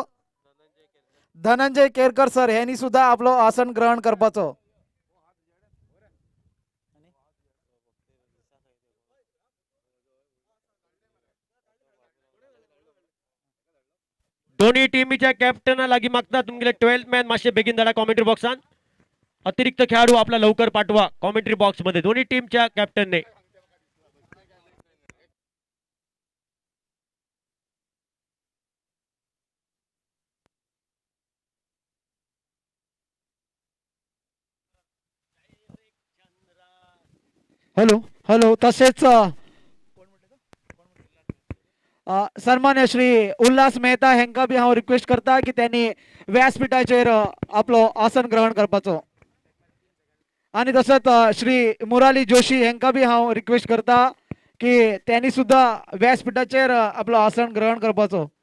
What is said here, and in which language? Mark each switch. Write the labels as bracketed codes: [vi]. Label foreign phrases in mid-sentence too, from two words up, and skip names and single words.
[kok] धनंजय केरकर सर यांनी सुद्धा आपलो आसन ग्रहण करपाचो. दोन्ही टीमच्या कॅप्टन लागी मागता तुमगेले 12th मॅन मातशे बेगीन धाडा कॉमेंट्री बॉक्सान. [mr] अतिरिक्त खेळाडू आपला लवकर पाठवा कॉमेंट्री बॉक्स मध्ये दोन्ही टीमच्या कॅप्टनने. हॅलो हॅलो. [kok] तसेच सन्मान्य श्री उल्हास मेहता हांकां बी हांव रिक्वेस्ट करता की त्यांनी व्यासपीठाचेर आपलो आसन ग्रहण करपाचो. आणि तसंच श्री मुराली जोशी हांकां बी हांव रिक्वेस्ट करता की त्यांनी सुद्धा व्यासपीठाचेर आपलो आसन ग्रहण करपाचो.